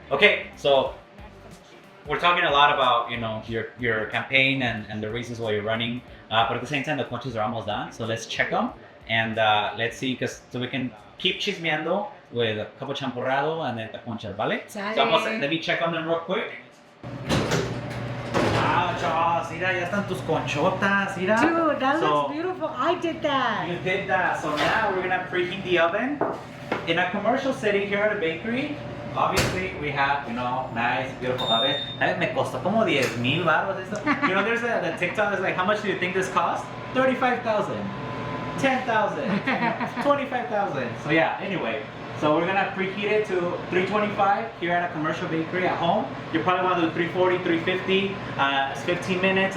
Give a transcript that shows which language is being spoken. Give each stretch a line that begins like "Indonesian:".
English: Okay, so we're talking a lot about your campaign and the reasons why you're running, but at the same time the Conchas are almost done. So let's check them and let's see, so we can keep chismeando with a couple champurrado and then the Conchas, ¿vale? So let me check on them real quick.
Spanish: Wow, Sida, ya están tus conchotas, Sida.
English: Dude, that looks beautiful. I did that. You did that. So now we're gonna preheat the oven. In a commercial setting here at a bakery, obviously we have, nice, beautiful oven.
Spanish: Me costó como 10,000 baros esto.
English: There's the TikTok that's like, how much do you think this cost? 35,000, 10,000, 25,000. So yeah, anyway. So we're gonna preheat it to 325 here at a commercial bakery at home. You probably want to do 340, 350. It's 15 minutes.